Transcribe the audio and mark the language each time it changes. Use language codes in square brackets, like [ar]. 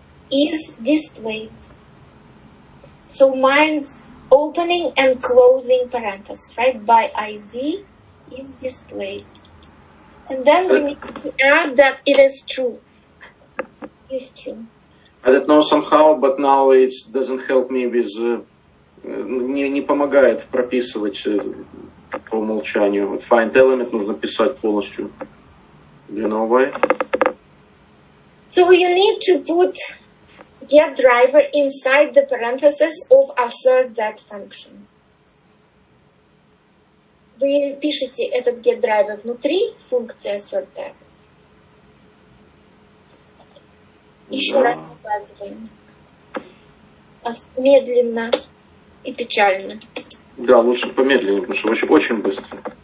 [en] Is displayed. So mind opening and closing parenthesis, right? By ID is displayed. And then we need to add that it is true. Is true. I don't know somehow, but now it doesn't help me with... [ru] не помогает прописывать по умолчанию. Вот find element нужно писать полностью. [en] Do you know why? So you need to put getDriver inside the parenthesis of assert that function. [ru] Вы пишете этот getDriver внутри функции assert that. Еще раз показываем. Медленно и печально. Да, лучше помедленнее, потому что очень быстро.